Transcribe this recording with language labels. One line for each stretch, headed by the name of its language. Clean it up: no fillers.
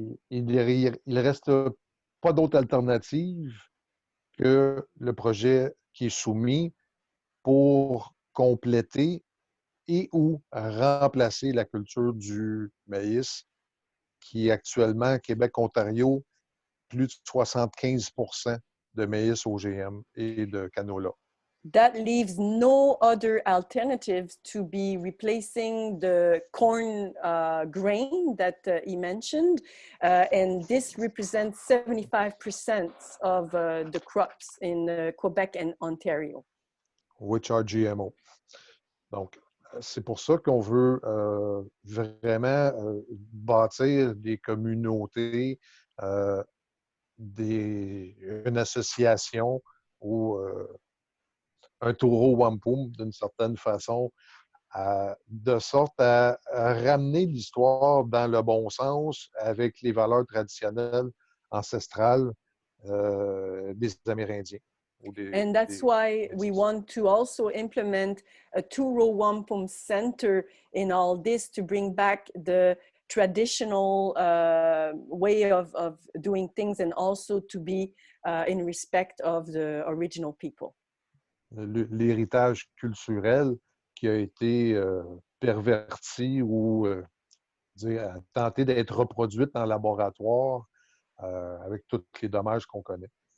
French: Il reste pas d'autre alternative que le projet qui est soumis pour compléter et ou remplacer la culture du maïs, qui est actuellement, Québec-Ontario, plus de 75% de maïs OGM et de canola.
English: That leaves no other alternatives to be replacing the corn grain that he mentioned. And this represents 75% of the crops in Quebec and Ontario. Which are GMO.
French: Donc, c'est pour ça qu'on veut vraiment bâtir des communautés, une association ou un Row Wampum, d'une certaine façon, de sorte à ramener l'histoire dans le bon sens avec les valeurs traditionnelles ancestrales des Amérindiens.
English: And that's why we want to also implement a Row Wampum center in all this to bring back the traditional way of doing things, and also to be in respect of the original people.
French: L'héritage culturel qui a été perverti ou tenté d'être reproduit en laboratoire avec tous les dommages qu'on connaît.